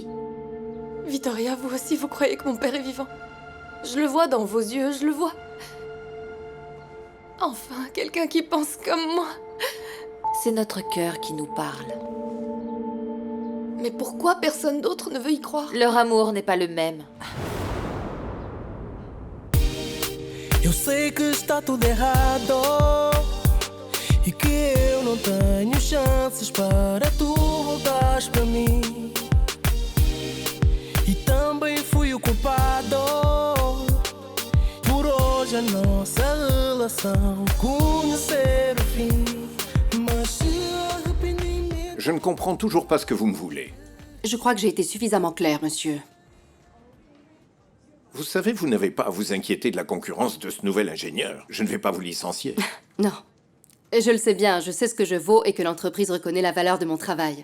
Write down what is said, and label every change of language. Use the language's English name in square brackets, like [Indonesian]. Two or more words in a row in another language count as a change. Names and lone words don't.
[French] Vittoria, vous aussi, vous croyez que mon père est vivant? Je le vois dans vos yeux, je le vois. Enfin, quelqu'un qui pense comme moi. C'est notre cœur qui nous parle. Mais pourquoi personne d'autre ne veut y croire? Leur amour n'est pas le même. [Portuguese] Eu sei que está tudo errado e que eu não tenho chances para tu voltares para mim. E também fui o culpado por hoje a nossa relação conhecer o fim. Mas se arrependimento... [French] Je ne comprends toujours pas ce que vous me voulez. Je crois que j'ai été suffisamment claire, monsieur. Vous savez, vous n'avez pas à vous inquiéter de la concurrence de ce nouvel ingénieur. Je ne vais pas vous licencier. Non. Je le sais bien, je sais ce que je vaux et que l'entreprise reconnaît la valeur de mon travail.